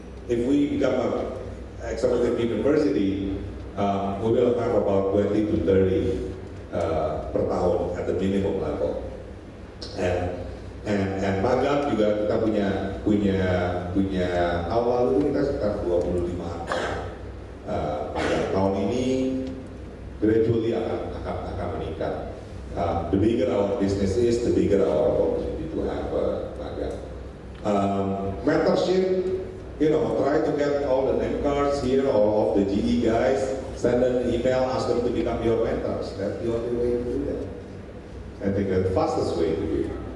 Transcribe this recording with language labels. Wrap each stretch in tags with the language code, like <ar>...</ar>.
<en>If we become a executive university, we will have about 20 to 30</en> <id>per tahun</id> <en>at the minimum level.</en> <id>And magang juga kita punya tahun lalu kita sekitar 25 tahun ini gradually akan meningkat.</id> <en>The bigger our business is, the bigger our opportunity to have magang. Mentorship, try to get all the name cards here, all of the GE guys, send them an email, ask them to become your mentors. That's the only way to do that. I think that's the fastest way to do it.</en>